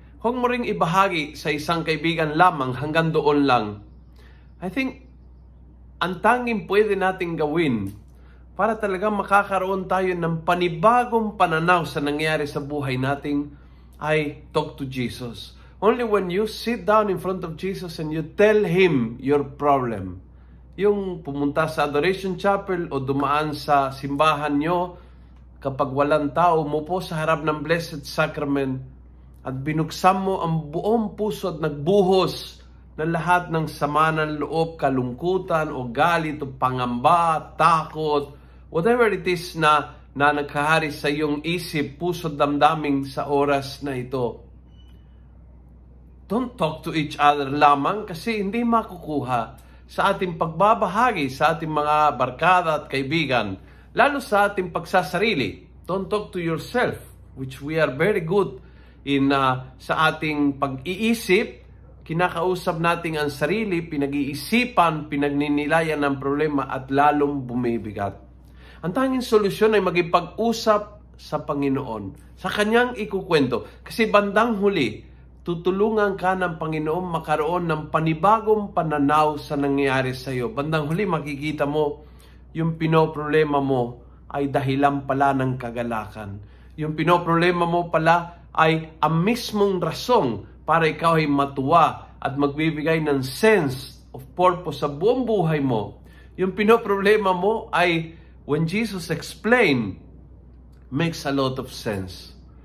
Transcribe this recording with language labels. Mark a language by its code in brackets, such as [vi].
[tl] Huwag mo ring ibahagi sa isang kaibigan lamang hanggang doon lang. [en] I think, [tl] ang tanging pwede nating gawin para talagang makakaroon tayo ng panibagong pananaw sa nangyari sa buhay nating ay [en] talk to Jesus. Only when you sit down in front of Jesus and you tell Him your problem. [tl] Yung pumunta sa Adoration Chapel o dumaan sa simbahan nyo, kapag walang tao, umupo sa harap ng Blessed Sacrament at binuksan mo ang buong puso at nagbuhos na lahat ng sama ng loob, kalungkutan o galit o pangamba, takot, [en] whatever it is [tl] na nagkahari sa iyong isip, puso, damdaming sa oras na ito. [en] Don't talk to each other [tl] lamang kasi hindi makukuha sa ating pagbabahagi sa ating mga barkada at kaibigan, lalo sa ating pagsasarili. [en] Don't talk to yourself, which we are very good in [tl] sa ating pag-iisip. Kinakausap natin ang sarili, pinag-iisipan, pinagninilayan ng problema at lalong bumibigat. Ang tanging solusyon ay magipag-usap sa Panginoon, sa Kanyang ikukwento. Kasi bandang huli, tutulungan ka ng Panginoon makaroon ng panibagong pananaw sa nangyayari sa iyo. Bandang huli, makikita mo yung pinoproblema mo ay dahilan pala ng kagalakan. Yung pinoproblema mo pala ay ang mismong rasong para ikaw ay matuwa at magbibigay ng [en] sense of purpose [tl] sa buong buhay mo. Yung pinoproblema mo ay, [en] when Jesus explained, makes a lot of sense.